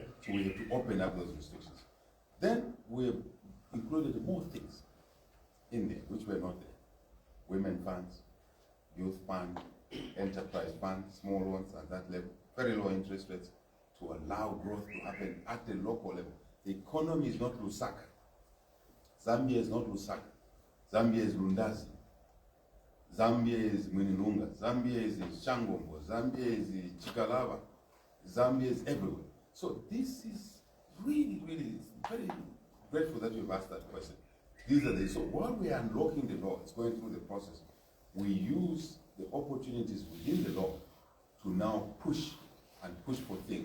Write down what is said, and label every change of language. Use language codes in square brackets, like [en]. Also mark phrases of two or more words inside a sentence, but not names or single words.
[en] So we have to open up those restrictions. Then we have included more things in there which were not there. Women funds, youth fund, enterprise fund, small ones at that level, very low interest rates to allow growth to happen at the local level. The economy is not Lusaka. Zambia is not Lusaka. Zambia is Lundazi. Zambia is Mwinilunga. Zambia is Shangombo. Zambia is Chikalaba. Zambia is everywhere. So this is really, very grateful that you've asked that question. These are the, so while we are unlocking the law, it's going through the process, we use the opportunities within the law to now push for things.